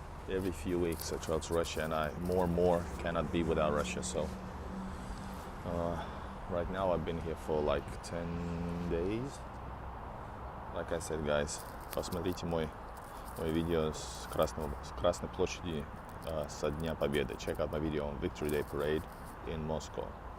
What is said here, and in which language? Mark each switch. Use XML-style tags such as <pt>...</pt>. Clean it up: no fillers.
<en>Every few weeks I travel to Russia, and I more and more cannot be without Russia. So right now I've been here for like 10 days. Like I said, guys,</en> <ru>посмотрите мой видео с Красной площади со Дня Победы.</ru> <en>Check out my video on Victory Day Parade in Moscow.</en>